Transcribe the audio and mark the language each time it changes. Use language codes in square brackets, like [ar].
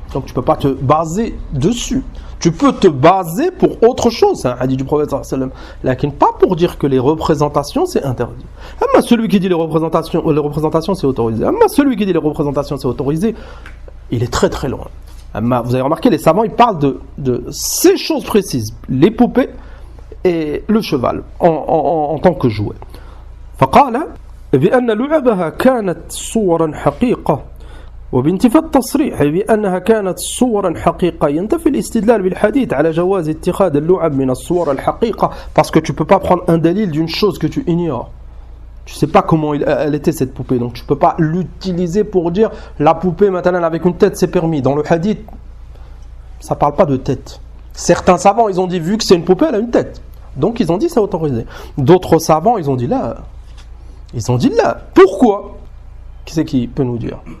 [fr] Donc tu ne peux pas te baser dessus. Tu peux te baser pour autre chose, c'est un hadith du prophète sallam, mais pas pour dire que les représentations c'est interdit. Mais celui qui dit les représentations c'est autorisé. Mais celui qui dit les représentations c'est autorisé, il est très très loin. Vous avez remarqué, les savants ils parlent de ces choses précises, les poupées et le cheval en tant que jouet. [ar] فقال بأن لعبها كانت صورا حقيقة وبانتفاء التصريح بأنها كانت صورا حقيقة ينتفي الاستدلال بالحديث على جواز اتخاذ اللعب من الصور الحقيقة, [fr] parce que tu peux pas prendre un dalil d'une chose que tu ignores. Tu sais pas comment elle était cette poupée, donc tu peux pas l'utiliser pour dire la poupée maintenant avec une tête c'est permis. Dans le hadith ça parle pas de tête. Certains savants ils ont dit vu que c'est une poupée elle a une tête, donc ils ont dit c'est autorisé. D'autres savants ils ont dit là. Pourquoi? Qui c'est qui peut nous dire?